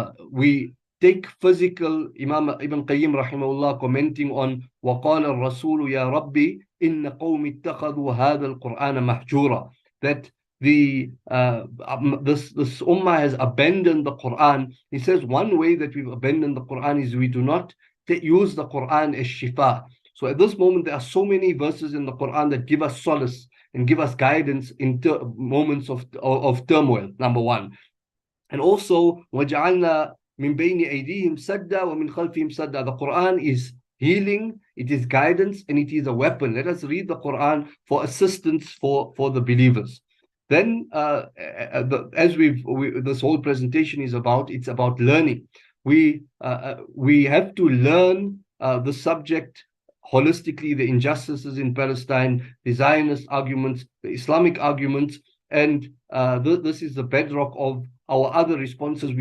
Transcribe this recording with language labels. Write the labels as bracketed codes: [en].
[en] We take physical, Imam Ibn Qayyim rahimahullah commenting on [ar] وَقَالَ الرَّسُولُ يَا رَبِّي إِنَّ قَوْمِ اتَّخَذُوا هَذَا الْقُرْآنَ مَحْجُورًا, [en] that this ummah has abandoned the Quran. He says one way that we've abandoned the Quran is we do not use the Quran as shifa. So at this moment there are so many verses in the Quran that give us solace and give us guidance in moments of turmoil, number one. And also [ar] وَجَعَلْنَا مِنْ بَيْنِ أَيْدِيهِمْ سَدًّا وَمِنْ خَلْفِهِمْ سَدًّا. [en] The Quran is healing, it is guidance, and it is a weapon. Let us read the Quran for assistance for the believers. Then, as this whole presentation is about, it's about learning. We have to learn the subject holistically, the injustices in Palestine, the Zionist arguments, the Islamic arguments, and this is the bedrock of our other responses.